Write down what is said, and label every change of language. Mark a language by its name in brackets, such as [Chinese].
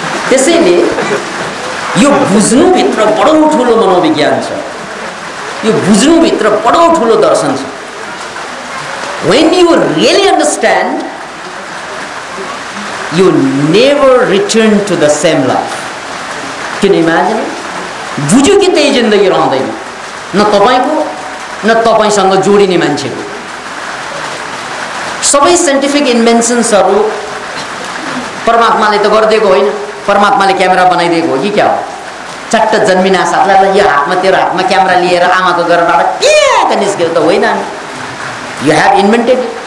[Nepali] त्यसैले यो बुझ्नुभित्र बडो ठुलो मनोविज्ञान छ, यो बुझ्नुभित्र बडो ठुलो दर्शन छ। [English] When you really understand, you never return to the same life. Can you imagine? [Nepali] बुझ्यो कि त्यही जिन्दगी रहँदैन, न तपाईँको न तपाईँसँग जोडिने मान्छेको। सबै साइन्टिफिक इन्भेन्सन्सहरू परमात्माले त गरिदिएको होइन। परमात्माले क्यामेरा बनाइदिएको हो कि क्या हो? चट्ट जन्मिना साथलाई यो हातमा तेरो हातमा क्यामेरा लिएर आमाको गर्भबाट प्याक निस्केको त होइन। [English] You have invented.